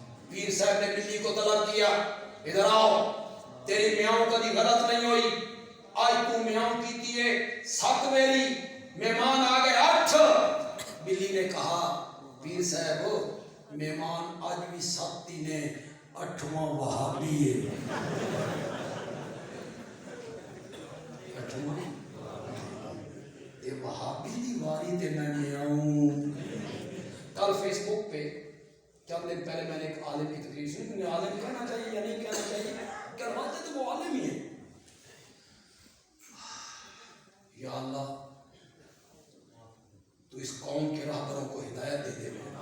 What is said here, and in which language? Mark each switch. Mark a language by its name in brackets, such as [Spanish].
[Urdu] پیر صاحب نے بلی کو طلب کیا، ادھر آؤ، تیری میاؤں کبھی غلط نہیں ہوئی، آج تو میاؤں کیتی ہے 7 ویری. مہمان آ گئے 8. بلی نے کہا پیر صاحب مہمان آج بھی 7 ہی نے، 8واں وہابی ہے. [Punjabi] 8واں وہابی دی واری تے میں آؤں. [Urdu] کل فیس بک پہ چند دن پہلے میں نے ایک عالم کی تقریر سنی. انہیں عالم کہنا چاہیے یا نہیں کہنا چاہیے؟ کرواتے تو وہ عالم ہی ہیں. یا اللہ تو اس قوم کے راہبروں کو ہدایت دے دے.